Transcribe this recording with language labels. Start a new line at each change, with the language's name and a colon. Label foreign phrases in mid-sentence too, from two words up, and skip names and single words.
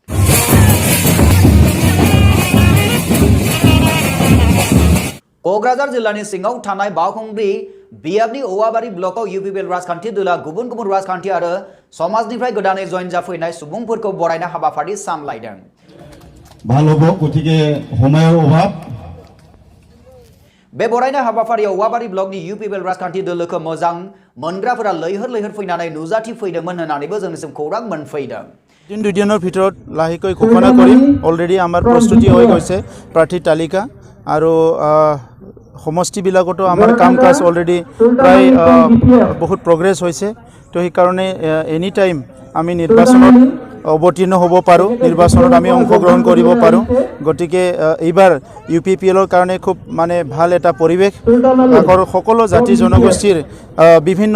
Bodo: क'क्राझार जिल्लानि सिङाव थानाय बावखुंग्रि बियाबनि औवाबारि ब्लकआव UPPL राजखान्थि दोलोआ गुबुन गुबुन राजखान्थि आरो समाजनिफ्राय गोदानै जयेन जाफैनाय सुबुंफोरखौ बरायनाय हाबाफारि सामलायदों।
Assamese: ভাল হ'ব গতিকে সময়ৰ অভাৱ
Bodo: बे बरायनाय हाबाफारियाव औवाबारि ब्लकनि UPPL राजखान्थि दोलोखौ मोजां मोनग्राफोरा लैहोर फैनानै नुजाथि फैदोंमोन होननानैबो जोंनिसिम खौरां मोनफैदों।
Assamese: दिन दुदिনৰ ভিতৰত লাহেকৈ ঘোষণা কৰিম অলৰেডি আমাৰ প্ৰস্তুতি হৈ গৈছে প্ৰাৰ্থী তালিকা আৰু সমষ্টিবিলাকতো আমাৰ কাম কাজ অলৰেডি প্ৰায় বহুত প্ৰগ্ৰেছ হৈছে তো সেই কাৰণে
English: any time
Assamese: আমি নিৰ্বাচনত অৱতীৰ্ণ হ'ব পাৰোঁ নিৰ্বাচনত আমি অংশগ্ৰহণ কৰিব পাৰোঁ গতিকে এইবাৰ UPPLৰ কাৰণে খুব মানে ভাল এটা পৰিৱেশ সকলো জাতি জনগোষ্ঠীৰ বিভিন্ন